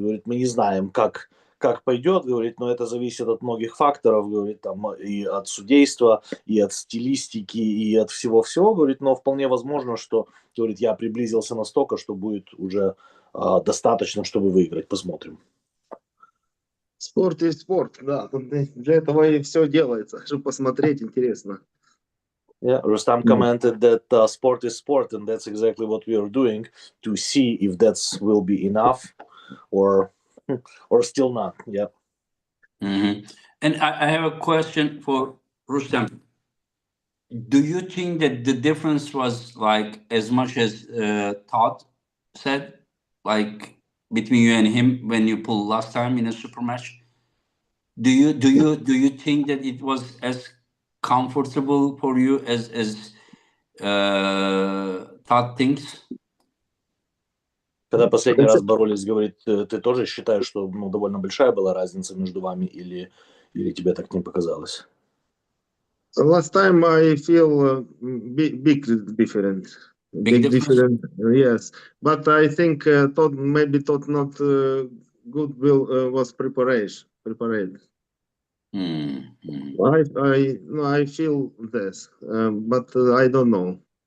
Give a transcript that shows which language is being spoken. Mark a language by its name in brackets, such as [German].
[Russian] Говорит, мы не знаем, как пойдет, говорит, но это зависит от многих факторов, говорит, там и от судейства, и от стилистики, и от всего-всего, говорит, но вполне возможно, что, говорит, я приблизился настолько, что будет уже достаточно, чтобы выиграть. Посмотрим. Спорт есть спорт, да. Для этого и все делается, чтобы посмотреть, интересно. [English] Yeah, Rustam commented that sport is sport, and that's exactly what we are doing to see if that will be enough or still not. Yeah. And I have a question for Rustam. Do you think that the difference was like as much as Todd said, like between you and him when you pulled last time in a super match? Do you think that it was as comfortable for you as Todd thinks? [Russian] Когда последний раз боролись, говорит, ты тоже считаешь, что довольно большая была разница между вами, или тебе так не показалось? [English] Last time I feel big difference. Big difference, yes. But I think Todd not good was prepared. I feel this, but I don't know.